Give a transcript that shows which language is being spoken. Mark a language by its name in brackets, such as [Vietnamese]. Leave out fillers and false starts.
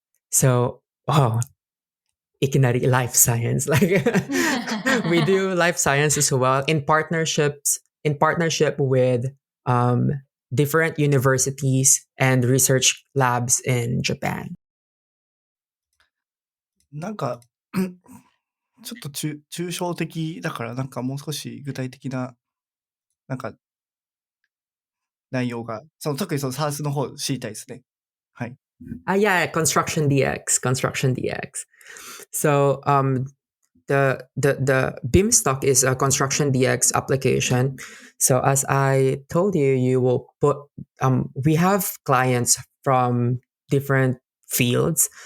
[English] So, ikinari life science. Like we do life science as well in partnership with different universities and research labs in Japan. [Japanese] なんか、ちょっと抽象的だから、なんかもう少し具体的な、なんか内容が、特にその SaaS の方知りたいですね。はい。 [English] Yeah, construction DX. So the Beamstock is a construction DX application. So as I told you, you will put we have clients from different fields.